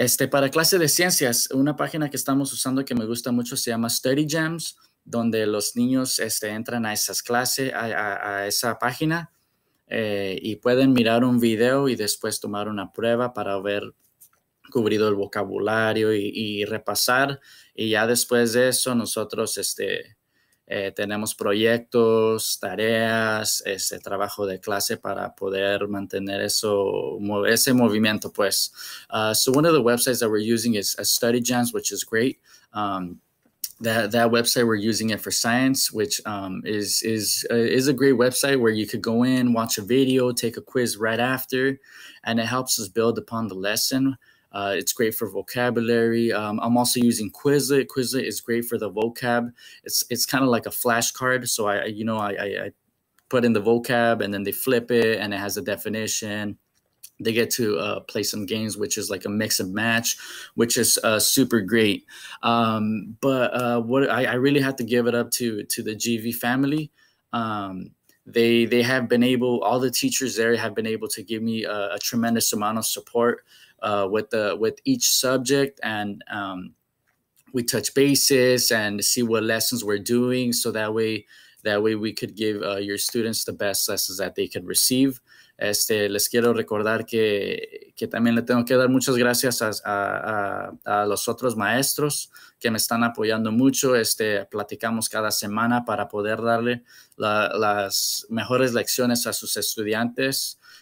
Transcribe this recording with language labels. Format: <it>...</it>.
<es>Para clase de ciencias, una página que estamos usando que me gusta mucho se llama Study Jams, donde los niños entran a esas clases, a esa página, y pueden mirar un video y después tomar una prueba para haber cubrido el vocabulario y repasar. Y ya después de eso, nosotros tenemos proyectos, tareas, trabajo de clase para poder mantener ese movimiento, pues.</es> <en>So one of the websites that we're using is Study Jams, which is great. That website, we're using it for science, which is a great website where you could go in, watch a video, take a quiz right after, and it helps us build upon the lesson. It's great for vocabulary. I'm also using Quizlet. Quizlet is great for the vocab. It's kind of like a flashcard. So I put in the vocab and then they flip it and it has a definition. They get to play some games, which is like a mix and match, which is super great. But what I really have to give it up to the GV family. They have been able, all the teachers there have been able to give me a tremendous amount of support with each subject, and we touch bases and see what lessons we're doing, so that way we could give your students the best lessons that they could receive.</en> <es>Les quiero recordar que también le tengo que dar muchas gracias a los otros maestros que me están apoyando mucho. Platicamos cada semana para poder darle las mejores lecciones a sus estudiantes.</es>